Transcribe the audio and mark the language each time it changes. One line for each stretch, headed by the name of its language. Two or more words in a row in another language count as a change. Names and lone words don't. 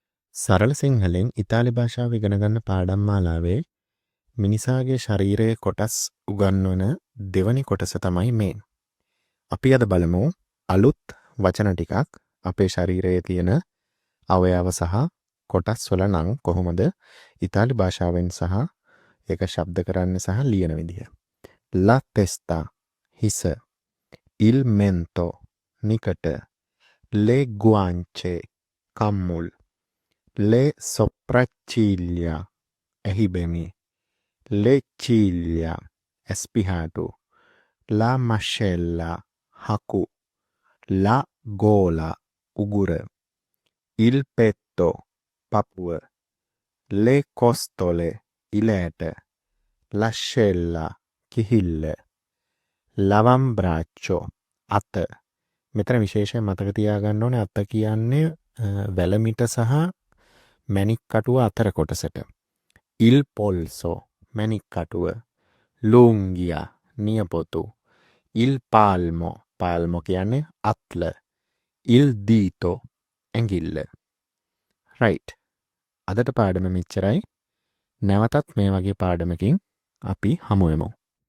Sinhala: සරල සිංහලෙන් ඉතාලි භාෂාව ඉගෙන ගන්න පාඩම් මාලාවේ මිනිසාගේ ශරීරයේ කොටස් උගන්වන දෙවනි කොටස තමයි මේ. අපි අද බලමු අලුත් වචන ටිකක් අපේ ශරීරයේ තියෙන අවයව සහ කොටස් වල නම් කොහොමද ඉතාලි භාෂාවෙන් සහ ඒක ශබ්ද කරන්න සහ ලියන විදිහ.
Italian: La testa හිස, il mento නිකට, le guance කම්මුල්, le sopracciglia එහිබෙමි, le ciglia ඇස්පිහාටු, la mascella හකු, la gola උගුර, il petto පපුව, le costole ඉලෑට, l'ascella කිහිල්ල, l'avambraccio අත.
Sinhala: මෙතන විශේෂයෙන් මතක තියාගන්න ඕනේ අත කියන්නේ වැලමිට සහ මැණික් කටුව අතර කොටසට.
Italian: il polso
Sinhala: මැණික් කටුව,
Italian: l'unghia නියපොතු, il palmo
Sinhala: කියන්නේ අත්ල,
Italian: il dito ඇඟිල්ල.
Sinhala: right. අදට පාඩම මෙච්චරයි. නැවතත් මේ වගේ පාඩමකින් අපි හමු වෙමු.